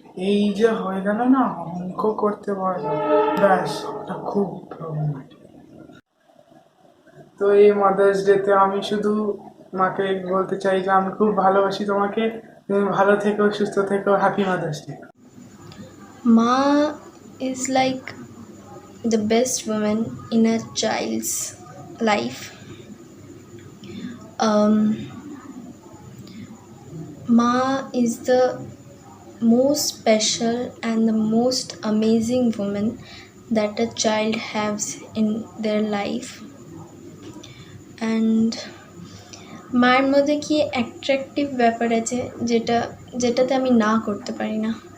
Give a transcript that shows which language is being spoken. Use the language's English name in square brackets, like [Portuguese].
[Bangla] এই যে হয়ে গেল না অঙ্ক করতে বস, ব্যাস ওটা খুব প্রবলেমেটিক। তো এই মাদার্স ডেতে আমি শুধু মাকে বলতে চাই যে আমি খুব ভালোবাসি তোমাকে, তুমি ভালো থেকো, সুস্থ থেকো, [English] Happy mother's day. Ma is like the best woman in a child's life. Ma is the most special and the most amazing woman that a child has in their life. [Bangla] And মায়ের মধ্যে কি attractive ব্যাপার আছে যেটাতে আমি না করতে পারি না।